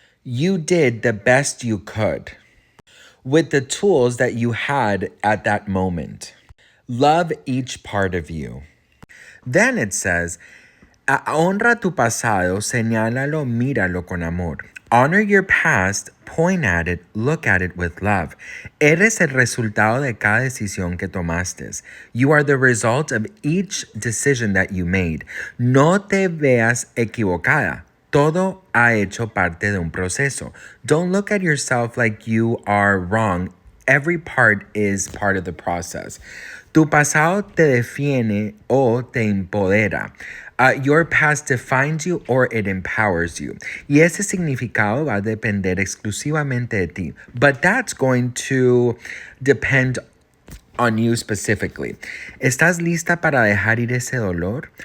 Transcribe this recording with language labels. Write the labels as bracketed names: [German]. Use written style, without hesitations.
[English] You did the best you could with the tools that you had at that moment. Love each part of you. Then it says, [Spanish] honra tu pasado, señálalo, míralo con amor. [English] Honor your past, point at it, look at it with love. [Spanish] Eres el resultado de cada decisión que tomaste. [English] You are the result of each decision that you made. [Spanish] No te veas equivocada. Todo ha hecho parte de un proceso. [English] Don't look at yourself like you are wrong. Every part is part of the process. [Spanish] Tu pasado te define o te empodera. [English] Your past defines you or it empowers you. [Spanish] Y ese significado va a depender exclusivamente de ti. [English] But that's going to depend on you specifically. [Spanish] ¿Estás lista para dejar ir ese dolor?